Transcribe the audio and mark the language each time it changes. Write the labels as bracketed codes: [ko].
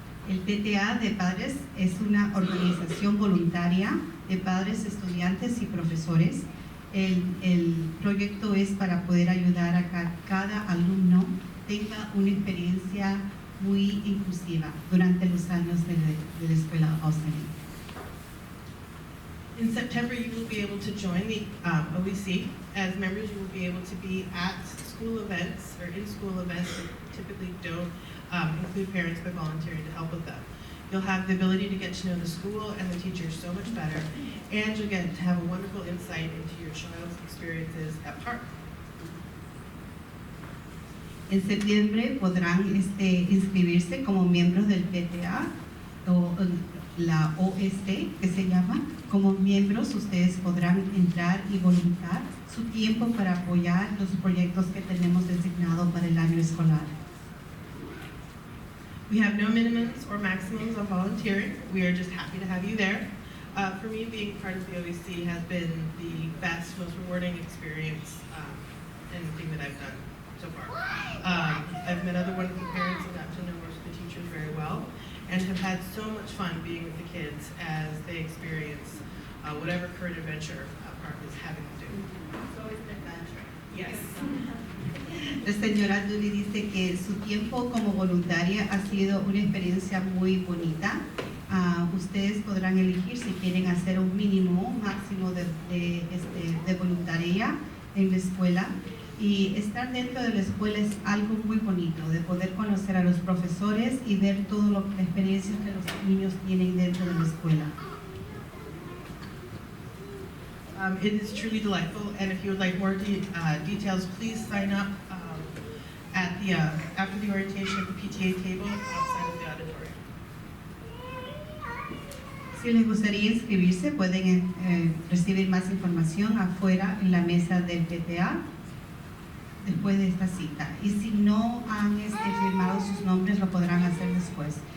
[es] El PTA de Padres es una organización voluntaria de padres, estudiantes y profesores. El proyecto es para poder ayudar a que cada alumno tenga una experiencia muy inclusiva durante los años de la escuela Austining. [en] In September, you will be able to join the OEC. As members, you will be able to be at school events or in school events that typically don't include parents but volunteering to help with them. You'll have the ability to get to know the school and the teachers so much better, and you'll get to have a wonderful insight into your child's experiences at Park. [es] En septiembre podrán inscribirse como miembros del PTA o la OST, que se llama. Como miembros, ustedes podrán entrar y voluntar su tiempo para apoyar los proyectos que tenemos designados para el año escolar. [en] We have no minimums or maximums on volunteering. We are just happy to have you there. For me, being part of the OEC has been the best, most rewarding experience anything that I've done so far. I've met other wonderful parents and got to know most of the teachers very well, and have had so much fun being with the kids as they experience whatever current adventure Park is having to do. It's always an adventure. Yes. [es] La señora Dooley dice que su tiempo como voluntaria ha sido una experiencia muy bonita. Ustedes podrán elegir si quieren hacer un mínimo, un máximo de voluntaria en la escuela. Y estar dentro de la escuela es algo muy bonito, de poder conocer a los profesores y ver todas las experiencias que los niños tienen dentro de la escuela. [en] It is truly delightful, and if you would like more details, please sign up at the after the orientation at the PTA table outside of the auditorium. [es] Si les gustaría inscribirse, pueden recibir más información afuera en la mesa del PTA después de esta cita. Y si no han firmado sus nombres, lo podrán hacer después.